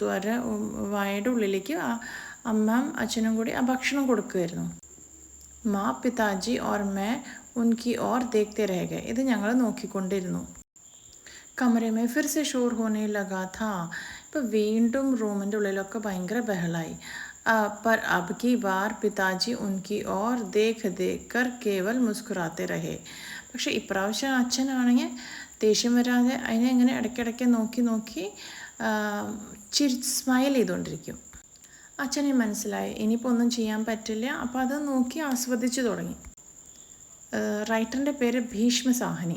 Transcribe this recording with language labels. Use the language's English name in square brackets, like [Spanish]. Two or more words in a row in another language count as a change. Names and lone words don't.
[Malayalam] അവരുടെ വായയുടെ ഉള്ളിലേക്ക് ആ അമ്മയും അച്ഛനും കൂടി ആ ഭക്ഷണം കൊടുക്കുമായിരുന്നു. [Hindi] माँ पिताजी और मैं उनकी ओर देखते रह गए. [Malayalam] ഇത് ഞങ്ങൾ നോക്കിക്കൊണ്ടിരുന്നു. [Hindi] कमरे में फिर से शोर होने लगा था. [Malayalam] ഇപ്പോൾ വീണ്ടും റൂമിൻ്റെ ഉള്ളിലൊക്കെ ഭയങ്കര ബഹളായി. [Hindi] पर अब की बार पिताजी उनकी ओर देख देख कर केवल मुस्कुराते रहे. [Malayalam] പക്ഷേ ഇപ്രാവശ്യം അച്ഛനാണെങ്കിൽ ദേഷ്യം വരാതെ അതിനെ ഇങ്ങനെ ഇടയ്ക്കിടയ്ക്ക് നോക്കി സ്മൈൽ ചെയ്തുകൊണ്ടിരിക്കും. അച്ഛനെ മനസ്സിലായി ഇനിയിപ്പോൾ ഒന്നും ചെയ്യാൻ പറ്റില്ല. അപ്പോൾ അത് നോക്കി ആസ്വദിച്ച് തുടങ്ങി. റൈറ്ററിൻ്റെ പേര് ഭീഷ്മ സാഹ്നി.